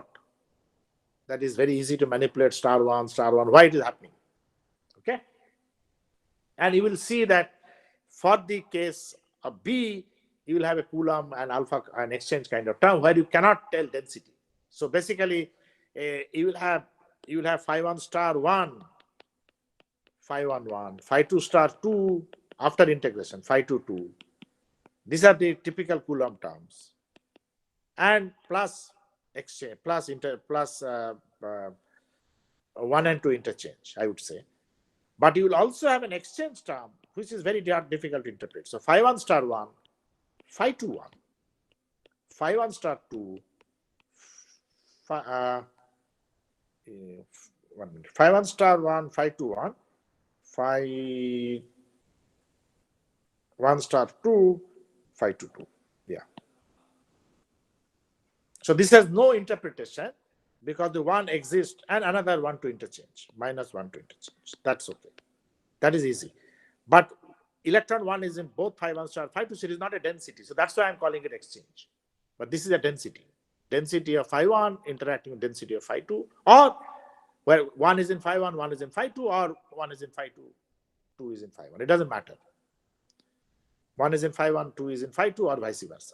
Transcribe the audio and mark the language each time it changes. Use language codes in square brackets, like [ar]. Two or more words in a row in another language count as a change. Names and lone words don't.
[en] That is very easy to manipulate star 1, why it is happening. Okay? And you will see that for the case of B, you will have a Coulomb and alpha and exchange kind of term where you cannot tell density. So basically, you will have phi 1 star 1, phi 1 1, phi 2 star 2 after integration, phi 2 2. These are the typical Coulomb terms, and plus exchange, plus 1 and 2 interchange, I would say. But you will also have an exchange term, which is very difficult to interpret. So phi 1 star 1, phi 2 1, phi 1 star 2, phi 1 star 1, phi 2 1, phi 1 star 2, phi 2 2. Yeah. So this has no interpretation, because the 1 exists and another 1 to interchange, minus 1 to interchange. That's okay. That is easy. But electron 1 is in both phi 1 star, phi 2 series, not a density. So that's why I'm calling it exchange. But this is a density. Density of phi 1 interacting with density of phi 2, or where 1 is in phi 1, 1 is in phi 2, or 1 is in phi 2, 2 is in phi 1. It doesn't matter. 1 is in phi 1, 2 is in phi 2, or vice versa.